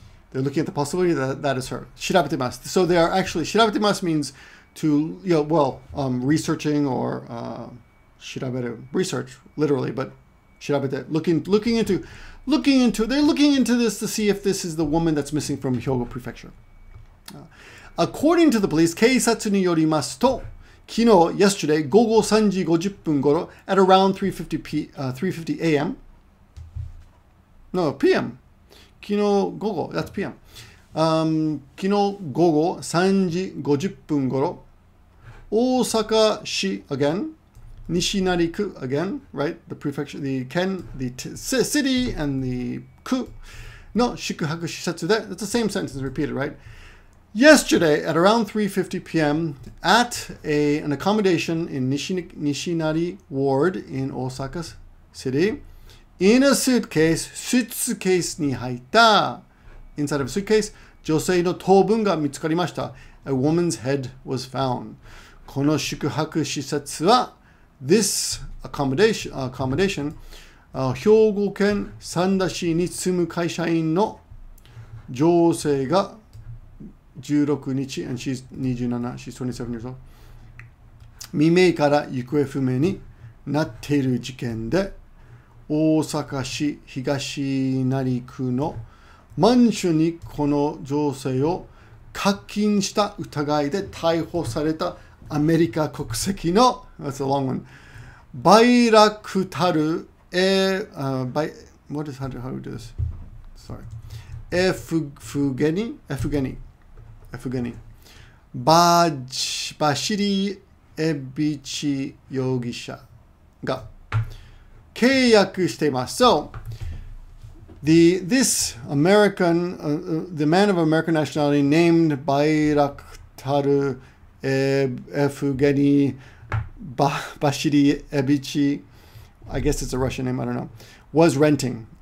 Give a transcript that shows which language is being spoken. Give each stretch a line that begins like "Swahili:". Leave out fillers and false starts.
English: They're looking at the possibility that that is her. Shirabetemasu. So they are actually, shirabetemasu means to, researching or shiraberu, research, literally, but shirabete, looking into, they're looking into this to see if this is the woman that's missing from Hyōgo Prefecture. According to the police, keisatsu ni yorimasu to, yesterday, gogo 3時50分頃, at around 3:50 a.m. No, p.m. Gogo, that's p.m.
Japanese: 昨日午後3時50分頃、大阪市 again, 西成区 again, right?
English: The prefecture, the ken, the city and the 区の宿泊施設で, that's the same sentence repeated, right? Yesterday at around 3:50 p.m. at an accommodation in Nishinari Ward in Osaka City, in a suitcase, sūtsukēsu に入った inside of a suitcase, 女性の頭部が見つかりました. A woman's head was found.
Japanese: この宿泊施設は this accommodation, 兵庫県三田市に住む会社員の女性が16日 and she's 27, she's 27 years old. 未明から行方不明になっている事件で、大阪市東成区のマンションにこの女性を監禁した疑いで逮捕されたアメリカ国籍の that's a long one バイラクタル what is how do we do this?
English: Sorry.
Japanese: エフゲニバシリエビチ容疑者が契約しています。
English: So, this American, the man of American nationality named Bayraktar Evgeny Bashirievich, I guess it's a Russian name, I don't know, was renting.